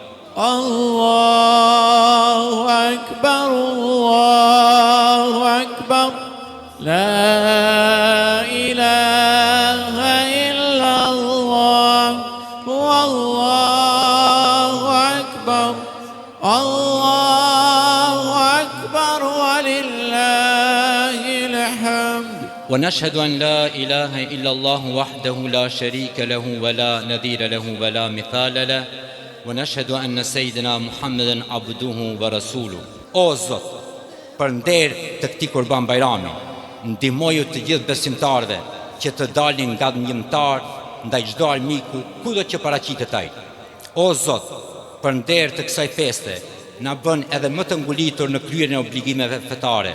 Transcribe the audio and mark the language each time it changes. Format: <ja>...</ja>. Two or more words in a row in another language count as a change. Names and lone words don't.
<ar>الله أكبر الله أكبر لا إله إلا الله والله أكبر الله أكبر ولله الحمد. ونشهد أن لا إله إلا الله وحده لا شريك له ولا نظير له ولا مثال له ونشهد أن سيدنا محمدا عبده ورسوله.</ar> <sq>O Zot, për nder të këtij Kurban Bayrami, ndihmoju të gjithë besimtarëve që të dalin nga ndjimtar ndaj çdo armiku kudo që paraqitet ai. O Zot, për nder të kësaj feste, na bën edhe më të ngulitur në kryerjen e obligimeve fetare.</sq>